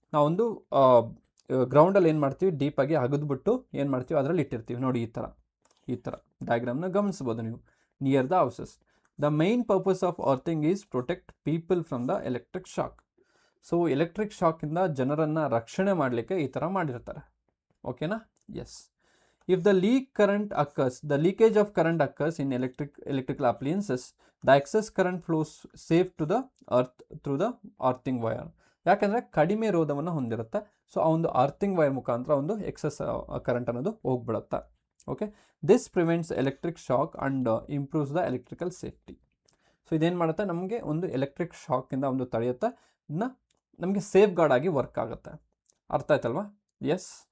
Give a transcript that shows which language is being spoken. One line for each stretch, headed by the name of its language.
Kannada: ನಾವೊಂದು ಗ್ರೌಂಡಲ್ಲಿ ಏನು ಮಾಡ್ತೀವಿ, ಡೀಪಾಗಿ ಅಗದ್ಬಿಟ್ಟು ಏನು ಮಾಡ್ತೀವಿ, ಅದರಲ್ಲಿ ಇಟ್ಟಿರ್ತೀವಿ. ನೋಡಿ ಈ ಥರ ಡಯಾಗ್ರಾಮ್ನ ಗಮನಿಸ್ಬೋದು ನೀವು,
English: Near the houses. The main purpose of earthing is protect people from the electric shock.
Kannada: So electric ಶಾಕಿಂದ ಜನರನ್ನು ರಕ್ಷಣೆ ಮಾಡಲಿಕ್ಕೆ ಈ ಥರ ಮಾಡಿರ್ತಾರೆ. ಓಕೆನಾ? S.
English: If the leakage of current occurs in electrical appliances, the excess current flows safe to the earth through the earthing wire.
Kannada: ಯಾಕೆಂದರೆ ಕಡಿಮೆ ರೋಧವನ್ನು ಹೊಂದಿರುತ್ತೆ. ಸೊ ಆ ಒಂದು ಅರ್ಥಿಂಗ್ ವೈರ್ ಮುಖಾಂತರ ಒಂದು ಎಕ್ಸಸ್ ಕರೆಂಟ್ ಅನ್ನೋದು ಹೋಗ್ಬಿಡುತ್ತೆ.
English: Okay, this prevents electric shock and improves the electrical safety.
Kannada: So ಇದೇನು ಮಾಡುತ್ತೆ, ನಮಗೆ ಒಂದು ಎಲೆಕ್ಟ್ರಿಕ್ ಶಾಕಿಂದ ಒಂದು ತಡೆಯುತ್ತೆ, ಇದನ್ನ ನಮಗೆ ಸೇಫ್ ಗಾರ್ಡ್ ಆಗಿ ವರ್ಕ್ ಆಗುತ್ತೆ. ಅರ್ಥ ಆಯ್ತಲ್ವಾ? ಎಸ್.